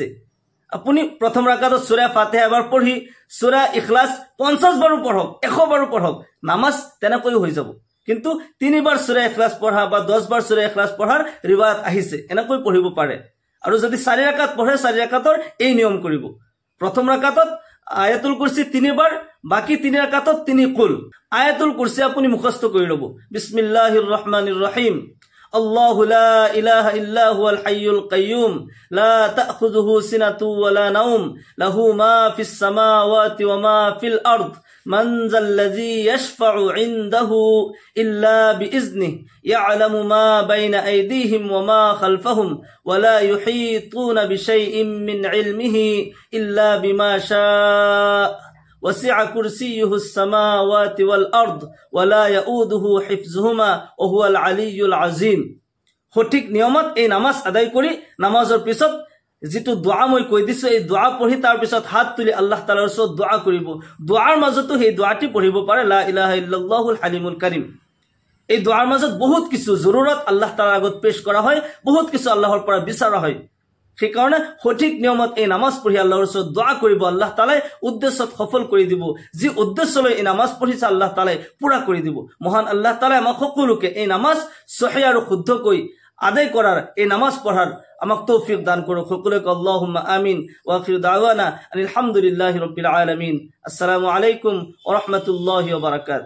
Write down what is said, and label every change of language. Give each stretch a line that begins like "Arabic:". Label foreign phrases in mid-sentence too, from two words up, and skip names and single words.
Assamese: আপুনি প্ৰথম ৰাকাতত সূৰা ফাতিহা এবাৰ পঢ়ি সূৰা ইখলাস 50 বাৰো পঢ়ক, 100 বাৰো পঢ়ক, নামাজ তেনেকৈ হৈ যাব। কিন্তু 3 বাৰ সূৰা ইখলাস পঢ়া বা 10 বাৰ সূৰা ইখলাস পঢ়াৰ ৰিৱায়াত আহিছে, এনেকৈ পঢ়িব পাৰে। আৰু যদি 4 ৰাকাত পঢ়ে 4 ৰাকাতৰ এই নিয়ম কৰিব। প্ৰথম ৰাকাতত আয়াতুল কুরসি 3 বাৰ, বাকি 3 ৰাকাতত 3 কুল। আয়াতুল কুরসি আপুনি মুখস্থ কৰি ল'ব।
Arabic: بسم الله الرحمن الرحيم, الله لا إله إلا هو الحي القيوم لا تأخذه سنة ولا نوم له ما في السماوات وما في الأرض من ذا الذي يشفع عنده إلا بإذنه يعلم ما بين أيديهم وما خلفهم ولا يحيطون بشيء من علمه إلا بما شاء, وسع كرسيه السماوات والأرض ولا يؤوده حفظهما وهو العلي العظيم।
Assamese: সঠিক নিয়মত এই নামাজ আদায় কৰি নামাজৰ পিছত যেটো দোয়া মই কৈ দিছো, এই দোয়া পঢ়ি তাৰ পিছত হাত তুলি আল্লাহ তাআলাৰ ওচৰত দোয়া কৰিব। দোয়াৰ মাজতো এই দোয়াটি পঢ়িব পাৰে,
Arabic: لا إله إلا الله الحليم الكريم.
Assamese: এই দোয়াৰ মাজত বহুত কিছু জৰুৰত আল্লাহ তাআলাৰ আগত পেশ কৰা হয়, বহুত কিছু আল্লাহৰ পৰা বিচাৰা হয়। সেইকাৰণে সঠিক নিয়মত এই নামাজ পঢ়ি আল্লাহৰ ওচৰত দোয়া কৰিব, আল্লাহ তাআলাই উদ্দেশ্যত সফল কৰি দিব। যি উদ্দেশ্যলৈ এই নামাজ পঢ়িছে আল্লাহ তাআলাই পুৰা কৰি দিব। মহান আল্লাহ তাআলাই আমাক সকলোকে এই নামাজ সহি আৰু শুদ্ধকৈ আদায় কৰাৰ, এই নামাজ পঢ়াৰ আমাক তৌফিক দান কৰক। সকলোকে
Arabic: اللهم آمين. وآخر دعوانا الحمد لله رب العالمين السلام عليكم ورحمة الله وبركاته.